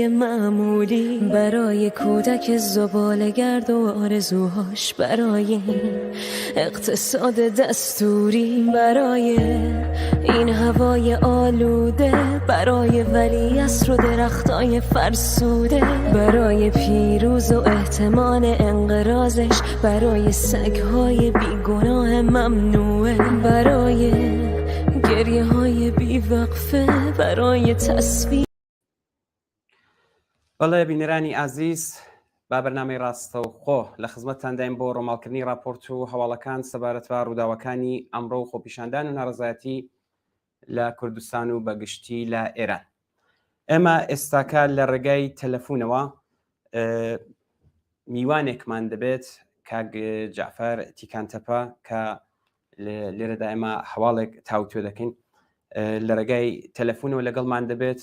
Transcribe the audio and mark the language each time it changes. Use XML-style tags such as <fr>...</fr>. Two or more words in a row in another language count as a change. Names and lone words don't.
<fa>معمولی، برای کودک زباله‌گرد و آرزوهاش، برای این اقتصاد دستوری، برای این هوای آلوده، برای ولیعصر و درختای فرسوده، برای پیروز و احتمال انقراضش، برای سگهای بیگناه ممنوعه، برای گریه های بیوقفه، برای تصویر.</fa> <ckb>بەڵێ بینەرانی ئازیز با بەرنامەی ڕاستەوخۆ لە خزمەتتان دایم بۆ ڕۆماڵکردنی راپۆرت و هەواڵەکان سەبارەت بە ڕووداوەکانی ئەمڕۆ و خۆپیشاندان و ناڕەزایەتی لە کوردستان و بەگشتی لە ئێران. ئێمە ئێستاکە لە ڕێگای تەلەفۆنەوە میوانێکمان دەبێت کاک جعفەر تیکانتەپە کە لێرەدا ئێمە هەواڵێک تاوتوێ دەکەین لە ڕێگای تەلەفۆنەوە لەگەڵمان دەبێت.</ckb>